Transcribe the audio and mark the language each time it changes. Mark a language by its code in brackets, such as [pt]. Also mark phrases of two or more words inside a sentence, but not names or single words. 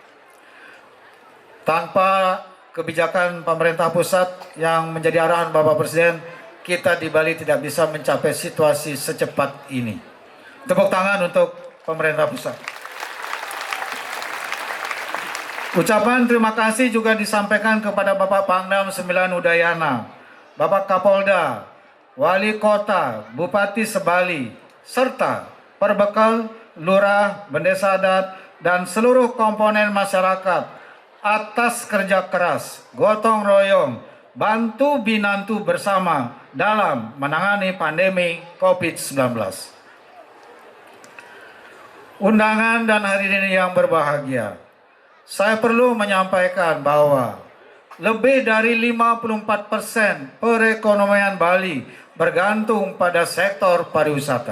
[id] Tanpa kebijakan pemerintah pusat yang menjadi arahan Bapak Presiden, kita di Bali tidak bisa mencapai situasi secepat ini. Tepuk tangan untuk pemerintah pusat. Ucapan terima kasih juga disampaikan kepada Bapak Pangdam 9 Udayana, Bapak Kapolda, Wali Kota, Bupati Sebali, serta Perbekal, Lurah, Bendesa Adat, dan seluruh komponen masyarakat atas kerja keras, gotong royong, bantu binantu bersama dalam menangani pandemi COVID-19. Undangan dan hadirin yang berbahagia, saya perlu menyampaikan bahwa lebih dari 54% perekonomian Bali bergantung pada sektor pariwisata.